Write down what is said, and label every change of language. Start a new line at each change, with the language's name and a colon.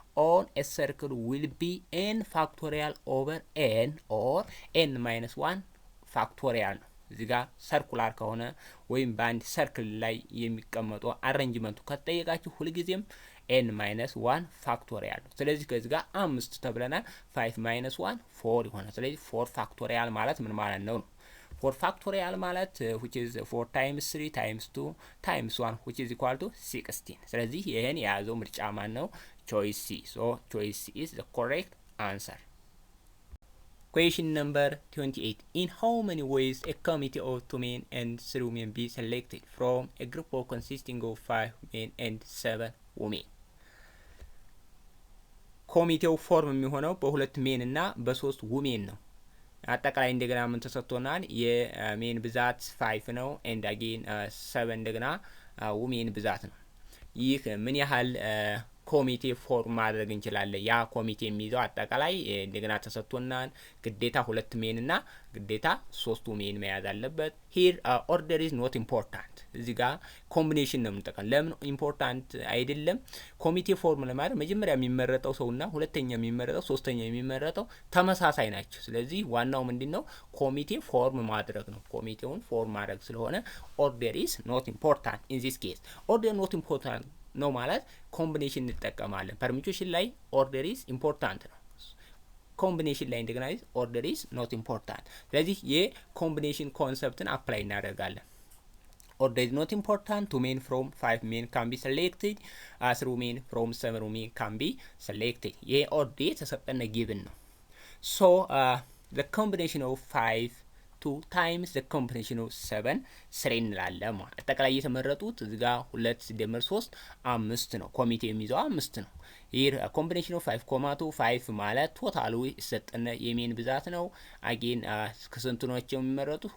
English: on a circle will be n factorial over n or n minus 1 factorial
Amharic: ነው። እዚህ ጋር ሰርኩላር ከሆነ ወይም ባንድ ሰርክል ላይ የሚቀመጠው አሬንጅመንቱ ከተጠየቃችሁ ሁልጊዜም
English: n minus 1
Amharic: ፋክቶሪያል ነው። ስለዚህ ከዚህ ጋር 5 ተብለናል። 5 minus 1 4 ይሆናል። ስለዚህ 4 ፋክቶሪያል ማለት ምን ማለት ነው? 4 ፋክቶሪያል ማለት
English: which is 4 times 3 times 2 times 1 which is equal to 16።
Amharic: ስለዚህ ይሄን የያዘው ምርጫ ማን ነው?
English: choice C. so choice C is the correct answer. Question number 28. In how many ways a committee of 2 men and 3 women be selected from a group of consisting of 5 men and 7 women?
Amharic: ኮሚቴው ፎርም የሚሆነው በሁለት ሜን እና በሶስት ውሜን ነው። አጠቃላይ እንደገና ምን ተሰጥቶናል? የሜን ብዛት 5 ነው
English: and again
Amharic: 7 እንደገና ውሜን ብዛት ነው። ይህ ምን ያህል ኮሚቴ ፎርም ማድረግ እንችላለን? ያ ኮሚቴ የሚይዘው አጠቃላይ እንደገና ተሰጥቶናል። ግዴታ 2 ሜን እና ግዴታ 3 ሜን መያዝ አለበት።
English: here order is not important።
Amharic: እዚህ ጋር ኮምቢኔሽን ነው የምንጠቀም። ለምን ኢምፖርታንት አይደለም? ኮሚቴ ፎርም ለማድረግ መጀመሪያ የሚመረጠው ሰውና ሁለተኛ የሚመረጠው ሶስተኛ የሚመረጠው ተመሳሳይ ናቸው። ስለዚህ ዋናው ምንድነው? ኮሚቴ ፎርም ማድረግ ነው። ኮሚቴውን ፎርም ማድረግ ስለሆነ
English: order is not important in this case። order not important
Amharic: ነው ማለት ኮምቢኔሽን እንጠቀማለን። ፐርሚቴሽን ላይ ኦርደር ኢዝ ኢምፖርታንት ነው። ኮምቢኔሽን ላይ እንደገና ኦርደር ኢዝ ኖት ኢምፖርታንት። ስለዚህ የኮምቢኔሽን ኮንሰፕትን አፕላይ እናደርጋለን።
English: order is not important. 2 men from 5 men can be selected. 3 men from 7 men can be selected.
Amharic: ይሄ order የተሰጠነ ጊቭን ነው።
English: so the combination of 5 2 times the combination of 7 3
Amharic: እንላለን ማለት አጠቃላይ የተመረጡት እዚህ ጋር 2 ሲደመር 3 5 ነው። ኮሚቴ የሚይዘው 5 ነው።
English: here combination of 5 5
Amharic: ማለት ቶታሉ የተሰጠነ የሜን ብዛት ነው።
English: again
Amharic: ከስንቱ ናቸው የሚመረጡት?